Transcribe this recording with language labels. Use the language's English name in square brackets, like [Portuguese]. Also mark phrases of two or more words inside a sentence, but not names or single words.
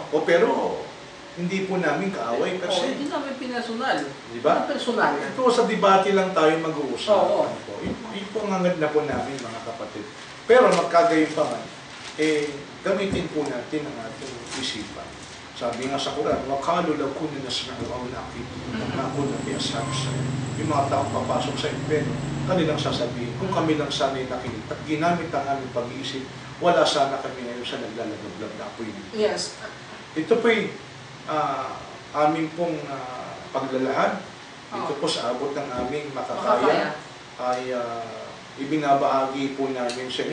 [Filipino] Pero, hindi po namin kaaway kasi. Hindi namin pinasonal. Diba? Personal. Ito sa debate lang tayo mag-uusap. Oo. Ito ang hangad na po namin mga kapatid. Pero magkagayon pa man, gamitin po natin ang ating isipan. Sabi nga sa Quran, [Arabic] وَقَالُوا لَوْ كُنَّا نَسْمَعُ أَوْ نَعْقِلُ مَا كُنَّا فِي أَصْحَابِ السَّعِيرِ. [Filipino] Yung mga taong papasok sa impyerno, kanilang sasabihin, kung kami lang sana'y nakinig at ginamit ang aming pag-iisip, wala sana kami ngayon sa naglalagablab na apoy. Yes. Ito po'y aming pong paglalahad. Ito po sa abot ng aming makakaya ay ibinabahagi po namin sa inyo.